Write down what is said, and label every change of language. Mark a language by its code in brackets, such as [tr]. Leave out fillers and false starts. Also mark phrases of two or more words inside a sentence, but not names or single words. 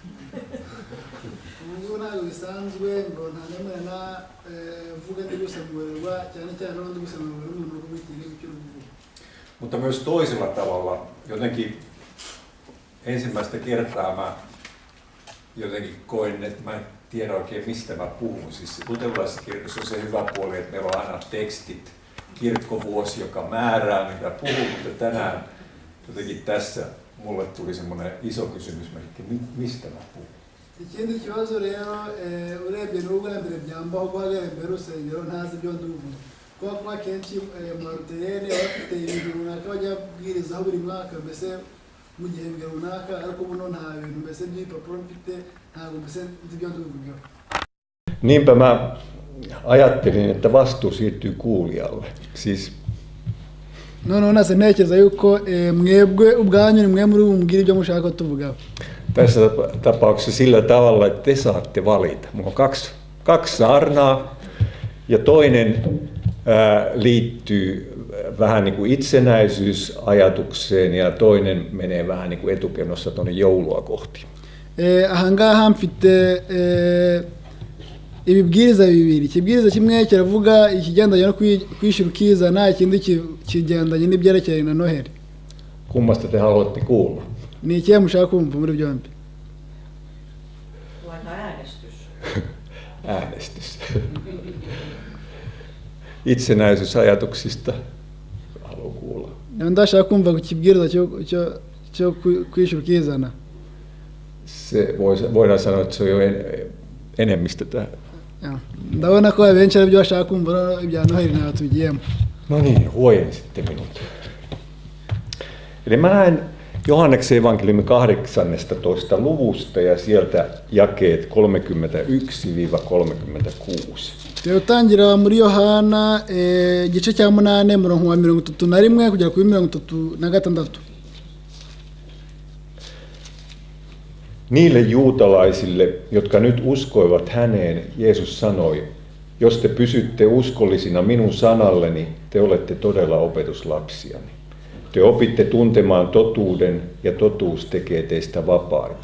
[fi] Mutta myös toisella tavalla, jotenkin ensimmäistä kertaa mä jotenkin koin, että mä en tiedä oikein mistä mä puhun. Siis luterilaisessa kirkossa on se hyvä puoli, että meillä on aina tekstit, kirkkovuosi, joka määrää mitä puhuu, mutta tänään jotenkin tässä mulle tuli semmoinen iso kysymysmerkki, mistä mä puhun. [rw] Ikindi kibazo rero urebye n'ubwambere byambaho guhagarara urusengero ntazi ibyo nduvuga kuba kenshi mu maruterene bafite ibintu runaka bajya kubwirizaho buri mwaka mbese mu gihembwe runaka ariko buno nta bintu mbese by'ibipapuro mfite ntabwo mbese nzi ibyo nduvugaho. [fi] Niinpä mä ajattelin, että vastuu siirtyy kuulijalle. Siis [rw] none se ntekereza yuko mwebwe ubwanyu ni mwe muri bumubwira ibyo mushaka tuvugaho. [fi] Tässä tapauksessa sillä tavalla, että te saatte valita. Mulla on kaksi saarnaa ja toinen liittyy vähän niin kuin itsenäisyysajatukseen ja toinen menee vähän niin kuin etukenossa tuonne joulua kohti. [rw] Ahangaha mfite ibibwiriza bibiri. Ikibwiriza kimwe kiravuga ikigendanye no kwishyura ukizana, ikindi kigendanye n'ibyerekeranye na Noheli. [fi] Kummasta te haluatte kuulla? [rw] Ni ikihe mushaka kumva muri byombi? [fi] Äänestys. Äänestys. Itsenäisyysajatuksista haluan kuulla. [rw] Ndashaka kumva ku kibwiriza cyo kwishyura ukizana. [fi] Se voidaan sanoa, että se on jo enemmistö tähän. [rw] Ndabona ko abenshi aribyo bashaka kumva ibya Noheli nawe tugiyemo. [fi] No niin, huojensitte minut. Eli mä näen Johanneksen evankeliumin 18. luvusta ja sieltä jakeet 31-36. [rw] Tutangira muri Yohana igice cya 8 murongo wa 31 kugera kuri 36. [fi] Niille juutalaisille, jotka nyt uskoivat häneen, Jeesus sanoi, jos te pysytte uskollisina minun sanalleni, te olette todella opetuslapsiani. Te opitte tuntemaan totuuden ja totuus tekee teistä vapaita.